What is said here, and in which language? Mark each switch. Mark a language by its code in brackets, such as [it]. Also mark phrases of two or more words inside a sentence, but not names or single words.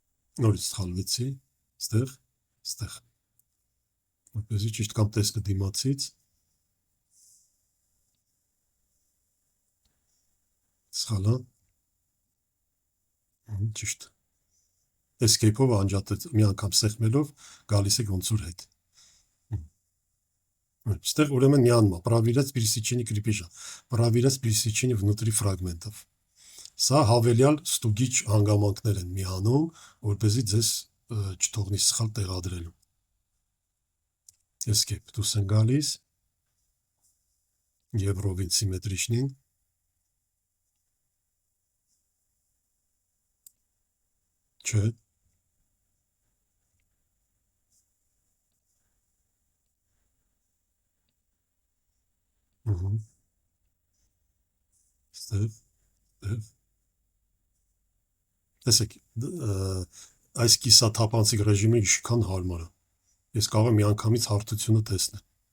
[hy] Նորից սխալվեցի, ստեղ, որպեսզի ճիշտ կամ տեսքը դիմացից, սխալա, ճիշտ, escape-ով անջատեց, մի անգամ սեղմելով, գալիս է ոնց որ հետ, ստեղ ուրեմն միանմա, [ru] проверять пересечение крепежа, проверять пересечение внутри фрагментов. [hy] Սա հավելյալ ստուգիչ հանգամանքներ են միանում, որպեսզի ձեզ չթողնի սխալ տեղադրելու։ Escape դուրս են գալիս, և ռովին սիմետրիչնին, չէ, ստեղ, տեսեք, այս կիսաթափանցիկ ռեժիմը ինչքան հարմար է, ես կարող եմ միանգամից հարթությունը տեսնել,